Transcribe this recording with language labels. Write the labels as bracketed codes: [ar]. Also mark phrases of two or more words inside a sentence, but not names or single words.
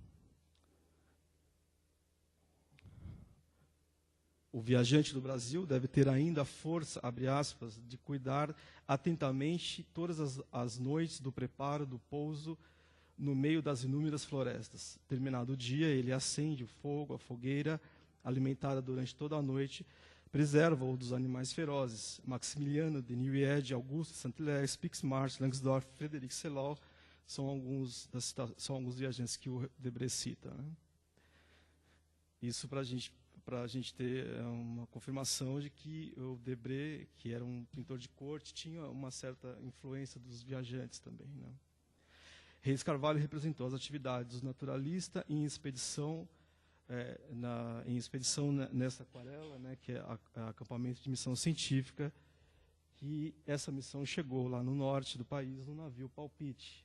[pt] O viajante do Brasil deve ter ainda a força, abre aspas, de cuidar atentamente todas as noites do preparo do pouso no meio das inúmeras florestas. Terminado o dia, ele acende o fogo, a fogueira, alimentada durante toda a noite, preserva-o dos animais ferozes. Maximiliano de Nieuwied, Auguste Saint-Hilaire, Spix-Marsh, Langsdorff, Frederic Sellol são alguns viajantes que o Debré cita, né? Isso para a gente ter uma confirmação de que o Debré, que era um pintor de corte, tinha uma certa influência dos viajantes também, né? Reis Carvalho representou as atividades do naturalista em expedição nessa aquarela, né, que é acampamento de missão científica, que essa missão chegou lá no norte do país, no navio Palpite.